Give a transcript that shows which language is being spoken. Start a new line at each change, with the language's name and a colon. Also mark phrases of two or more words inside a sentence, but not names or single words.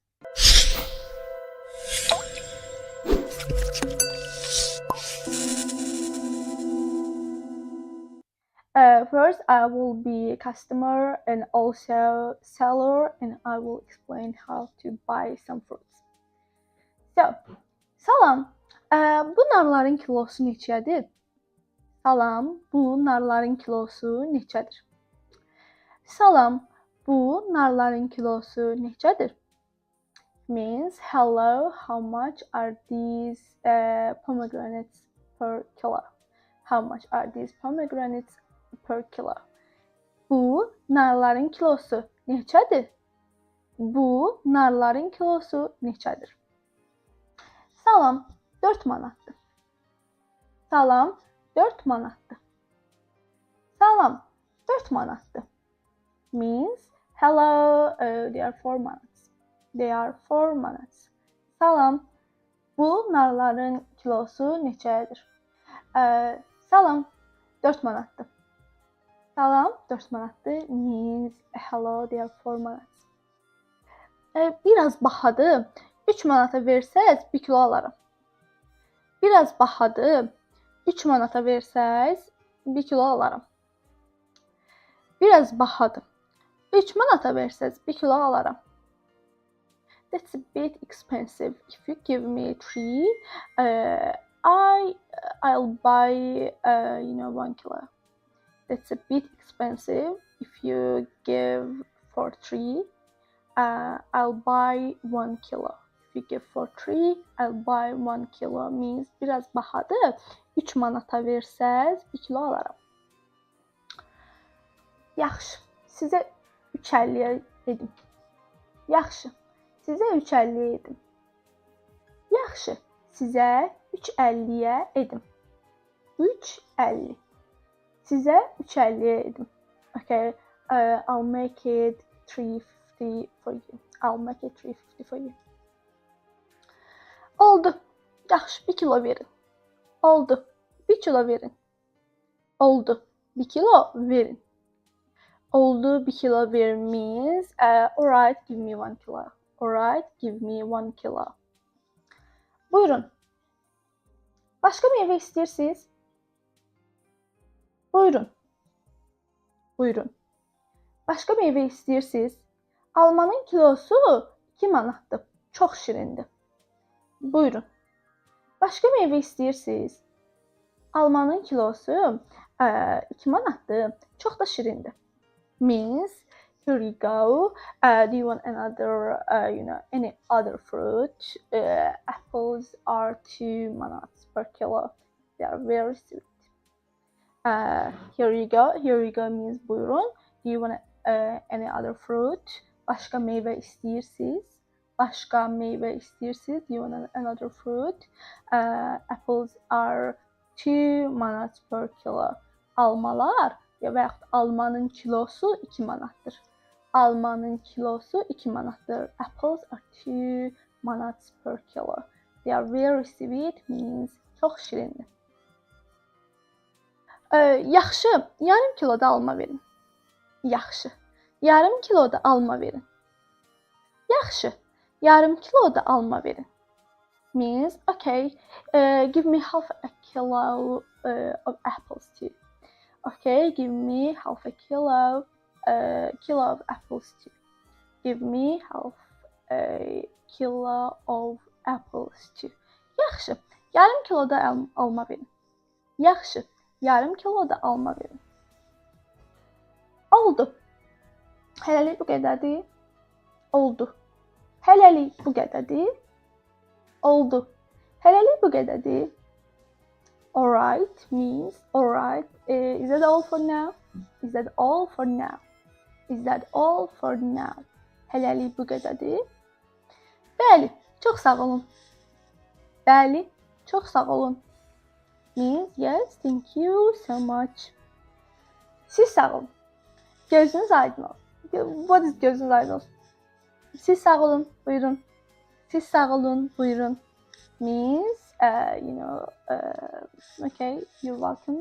English: First, I will be a customer and also seller, and I will explain how to buy some fruits. So,
Azerbaijani: salam. Bu narların kilosu neçədir? Salam. Bu narların kilosu neçədir? Salam. Bu narların kilosu neçədir?
English: Means hello, how much are these pomegranates per kilo? How much are these pomegranates per kilo?
Azerbaijani: Bu narların kilosu neçədir? Bu narların kilosu neçədir? Salam, 4 manatdır. Salam, 4 manatdır. Salam, 4 manatdır.
English: Means hello, they are 4 manats. They are 4 manats.
Azerbaijani: Salam, bu narların kilosu neçədir? Salam, 4 manatdır. Salam, 4 manatdır. Means hello, they are 4 manats. Biraz bahadır. 3 manata versəz 1 kilo alaram. Biraz bahadır. 3 manata versəz 1 kilo alaram. Biraz bahadır. 3 manata versəz 1 kilo alaram.
English: That's a bit expensive. If you give me 3, I'll buy 1 kilo. That's a bit expensive. If you give for 3, I'll buy 1 kilo. If you give for 3, I'll buy 1 kilo.
Azerbaijani: Means biraz bahadır. 3 manata versəz 1 kilo alaram. Yaxşı. Sizə 3.50-yə edim. Yaxşı. Sizə 3.50-yə edim. Yaxşı. Sizə 3.50-yə edim. 3.50. Sizə 3.50-yə edim.
English: Okay. I'll make it 3.50 for you. I'll make it 3.50 for you.
Azerbaijani: Oldu. Yaxşı, 1 kilo verin. Oldu. 1 kilo verin. Oldu. 1 kilo verin. Oldu, 1 kilo verin
English: means alright, give me 1 kilo. Alright, give me 1 kilo. Buyurun.
Azerbaijani: Başqa meyvə istəyirsiniz? Buyurun. Buyurun. Başqa meyvə istəyirsiniz? Almanın kilosu 2 manatdır. Çox şirindir. Buyurun. Başqa meyvə istəyirsiniz? Almanın kilosu 2 manatdır. Çox da şirindir.
English: Means here you go. Do you want another, any other fruit? Apples are 2 manats per kilo. They are very sweet. Here you go. Here you go means buyurun. Do you want any other fruit?
Azerbaijani: Başqa meyvə istəyirsiniz? Başqa meyvə istəyirsiniz?
English: Do you want another fruit? Apples are 2 manats per kilo.
Azerbaijani: Almalar və yaxud almanın kilosu 2 manatdır. Almanın kilosu 2 manatdır.
English: Apples are 2 manats per kilo. They are very sweet means
Azerbaijani: çox şirindir. Yaxşı, yarım kilo da alma verin. Yaxşı, yarım kilo da alma verin. Yaxşı, yarım kilo da alma verin.
English: Means okay, give me half a kilo of apples too. Okay, give me half a kilo of apples too. Give me half a kilo of apples too.
Azerbaijani: Yaxşı, yarım kilo da alma verin. Yaxşı, yarım kilo da alma verin. Oldu. Hələlik bu qədərdir. Oldu. Hələlik bu qədərdir. Oldu. Hələlik bu qədərdir.
English: Alright means alright. Is that all for now? Is that all for now? Is that all for now?
Azerbaijani: Hələlik bu qədərdir. Bəli, çox sağ olun. Bəli, çox sağ olun.
English: Means yes, thank you so much.
Azerbaijani: Siz sağ olun. Gözünüz aydın olsun.
English: What is
Azerbaijani: gözünüz aydın olsun? Siz sağ olun, buyurun. Siz sağ olun, buyurun.
English: Means, okay, you're welcome.